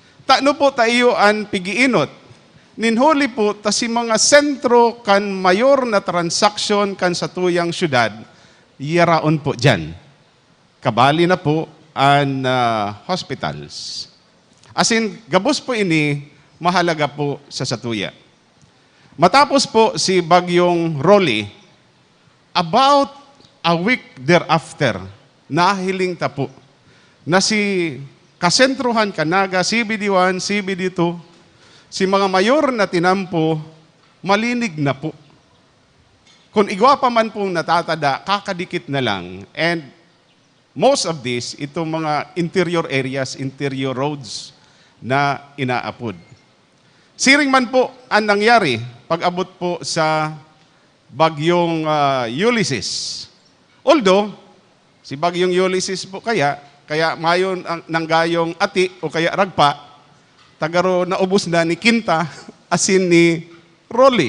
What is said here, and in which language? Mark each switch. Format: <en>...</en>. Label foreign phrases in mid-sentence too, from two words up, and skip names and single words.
<bik>Tano po tayo an pigiinot. Ninhuli po ta si mga sentro kan mayor na transaksyon kan sa tuyang syudad, yaraon po dyan. Kabali na po an hospitals.</bik> <en>As in,</en> <bik>gabos po ini, mahalaga po sa satuya. Matapos po si Bagyong Rolly,</bik> <en>about a week thereafter,</en> <bik>nahiling ta po na si kasentruhan Kanaga, CBD1, CBD2, si mga mayor na tinampo, malinig na po. Kung igwa pa man pong natatada, kakadikit na lang.</bik> <en>And most of this,</en> <tl>itong mga</tl> <en>interior areas, interior roads</en> <bik>na inaapod. Siring man po ang nangyari pag-abot po sa Bagyong Ulysses. Although, si Bagyong Ulysses po kaya mayon ang nanggayong ati o kaya ragpa, tagaro naubos na ni Kinta asin ni Rolly.</bik>